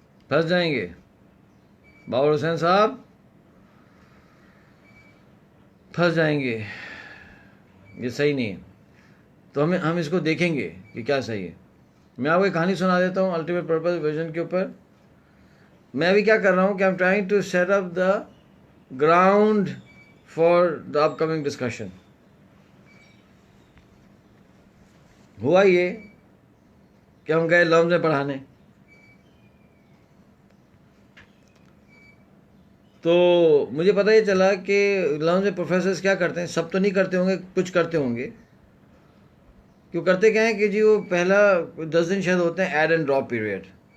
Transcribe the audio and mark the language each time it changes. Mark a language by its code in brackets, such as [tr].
[ur] پھنس جائیں گے باور حسین صاحب، پھنس جائیں گے. یہ صحیح نہیں ہے. تو ہم اس کو دیکھیں گے کہ کیا صحیح ہے. میں آپ کو ایک کہانی سنا دیتا ہوں الٹیمیٹ پرپز ویژن کے اوپر. میں ابھی کیا کر رہا ہوں کہ [en] I'm trying to set up the ground for the upcoming discussion. [ur] ہوا یہ کہ ہم گئے لفظ میں پڑھانے، تو مجھے پتہ یہ چلا کہ لفظ میں پروفیسرز کیا کرتے ہیں. سب تو نہیں کرتے ہوں گے، کچھ کرتے ہوں گے. کیوں کرتے کیا ہیں کہ جی وہ پہلا 10 دن شاید ہوتے ہیں ایڈ اینڈ ڈراپ پیریڈ.